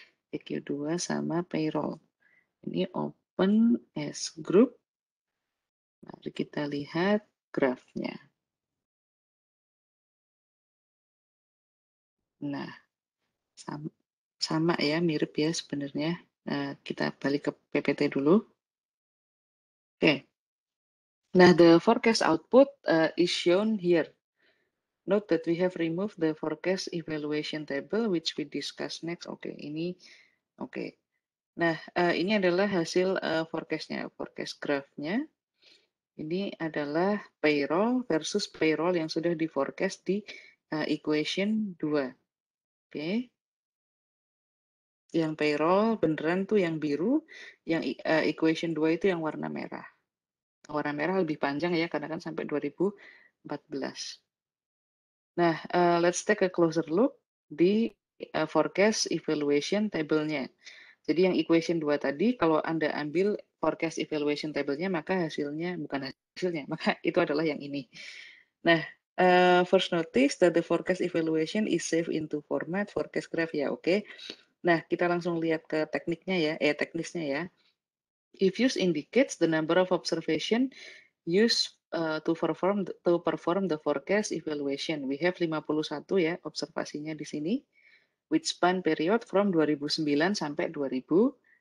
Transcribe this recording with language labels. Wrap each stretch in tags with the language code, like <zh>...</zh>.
<id>EQ2 sama payroll. Ini</id> <en>open as group.</en> <id>Mari kita lihat grafnya. Nah, sama ya, mirip ya sebenarnya. Nah, kita balik ke PPT dulu. Oke.</id> <en>Nah, the forecast output is shown here. Note that we have removed the forecast evaluation table, which we discuss next.</en> <id>Oke, ini oke. Nah, ini adalah hasil forecast-nya, forecast graph-nya. Ini adalah payroll versus payroll yang sudah di forecast di equation 2. Oke. Yang payroll beneran tuh yang biru, yang equation 2 itu yang warna merah. Warna merah lebih panjang ya, karena kan sampai 2014.</id> <en>Nah, let's take a closer look di forecast evaluation table-nya.</en> <id>Jadi yang equation 2 tadi, kalau Anda ambil forecast evaluation table-nya, maka hasilnya, bukan hasilnya, maka itu adalah yang ini.</id> <en>Nah, first notice that the forecast evaluation is saved into format forecast graph</en> <id>ya, oke. Nah, kita langsung lihat ke tekniknya ya, teknisnya ya.</id> <en>If use indicates the number of observation used to perform the forecast evaluation. We have 51</en> <id>ya observasinya di sini,</id> <en>which span period from 2009</en> <id>sampai</id> <en>2013.</en>